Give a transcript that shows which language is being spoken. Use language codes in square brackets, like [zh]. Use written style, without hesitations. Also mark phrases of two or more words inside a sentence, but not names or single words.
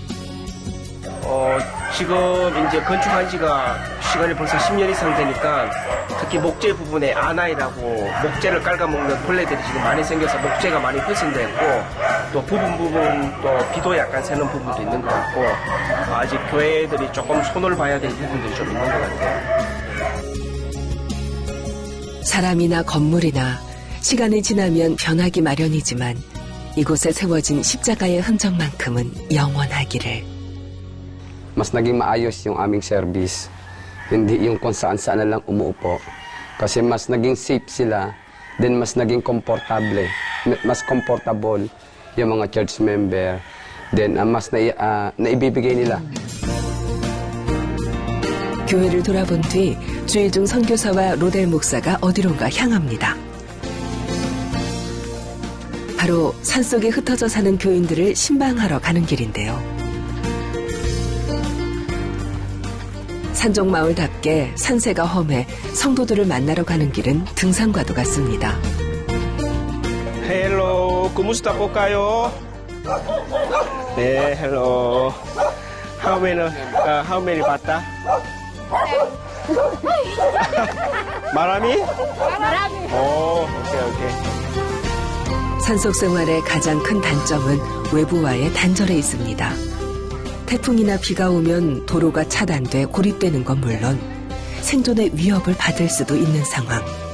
[ko] 지금 이제 건축한 지가 시간이 벌써 10년 이상 되니까 특히 목재 부분에 아나이라고 목재를 깔아먹는 벌레들이 지금 많이 생겨서 목재가 많이 훼손되고 또 부분 또 비도 약간 새는 부분도 있는 것 같고 아직 교회들이 조금 손을 봐야 될 부분들이 좀 있는 것 같아요. 사람이나 건물이나 시간이 지나면 변하기 마련이지만 이곳에 세워진 십자가의 흔적만큼은 영원하기를. [tl] Mas naging maayos yung aming service. Hindi yung kung saan-saan na lang umuupo. Kasi mas naging safe sila, then mas naging comfortable yung mga [en] church member, [tl] then mas naibibigay nila. [ko] 교회를 돌아본 뒤 주일중 선교사와 로델 목사가 어디론가 향합니다. 바로 산속에 흩어져 사는 교인들을 신방하러 가는 길인데요. 산족마을답게 산세가 험해 성도들을 만나러 가는 길은 등산과도 같습니다. [tl] Hello, kumusta po kayo? [ko] 네, [en] hello. How many bata? [ko] 말하미? 오케이. 산속 생활의 가장 큰 단점은 외부와의 단절에 있습니다. 태풍이나 비가 오면 도로가 차단돼 고립되는 건 물론 생존의 위협을 받을 수도 있는 상황.